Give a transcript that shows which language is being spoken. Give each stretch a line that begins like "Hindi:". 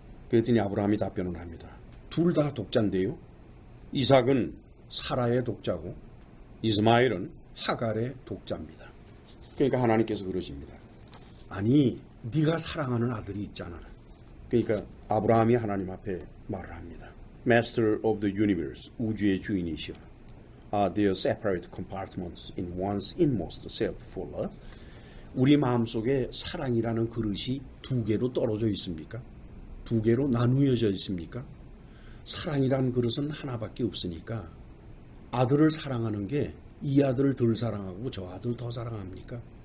Korean: 그랬더니 아브라함이 답변을 합니다. 둘 다 독자인데요. 이삭은 사라의 독자고 이스마엘은 하갈의 독자입니다. 그러니까 하나님께서 그러십니다. 아니 네가 사랑하는 아들이 있잖아. 그러니까 아브라함이 하나님 앞에 말을 합니다.
English: Master of the universe,
Korean: 우주의 주인이시여.
English: There are separate compartments in one's inmost self for love.
Korean: 우리 마음속에 사랑이라는 그릇이 두 개로 떨어져 있습니까? 두 개로 나누어져 있습니까? 사랑이라는 그릇은 하나밖에 없으니까 아들을 사랑하는 게 이 아들을 덜 사랑하고 저 아들 더 사랑합니까?